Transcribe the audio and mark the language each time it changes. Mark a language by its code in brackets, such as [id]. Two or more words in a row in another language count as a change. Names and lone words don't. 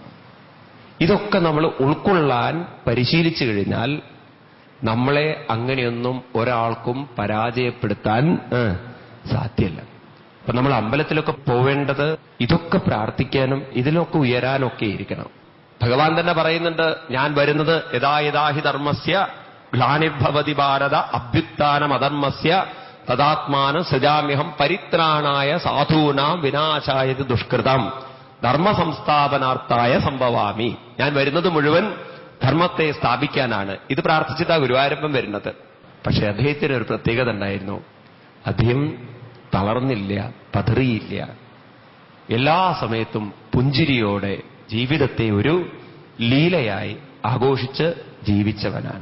[ml] ഇതൊക്കെ നമ്മൾ ഉൾക്കൊള്ളാൻ പരിശീലിച്ചു കഴിഞ്ഞാൽ നമ്മളെ അങ്ങനെയൊന്നും ഒരാൾക്കും പരാജയപ്പെടുത്താൻ സാധ്യമല്ല. അപ്പൊ നമ്മൾ അമ്പലത്തിലൊക്കെ പോവേണ്ടത് ഇതൊക്കെ പ്രാർത്ഥിക്കാനും ഇതിലൊക്കെ ഉയരാനൊക്കെ ഇരിക്കണം. ഭഗവാൻ തന്നെ പറയുന്നുണ്ട്, ഞാൻ വരുന്നത് [sa] यथा यथाहि धर्मस्य ग्लानिर्भवति भारत अभ्युत्थानम् अधर्मस्य तदात्मानं सृजाम्यहम् परित्राणाय साधूनां विनाशाय दुष्कृतम् धर्मसंस्थापनार्थाय सम्भवामि. [ml] ഞാൻ വരുന്നത് മുഴുവൻ ധർമ്മത്തെ സ്ഥാപിക്കാനാണ്. ഇത് പ്രാർത്ഥിച്ചിട്ടാ ഗുരുവായൂരപ്പൻ വരുന്നത്. പക്ഷെ അദ്ദേഹത്തിന് ഒരു പ്രത്യേകത ഉണ്ടായിരുന്നു. അദ്ദേഹം തളർന്നില്ല, പതറിയില്ല. എല്ലാ സമയത്തും പുഞ്ചിരിയോടെ ജീവിതത്തെ ഒരു ലീലയായി ആഘോഷിച്ച് ജീവിച്ചവനാണ്.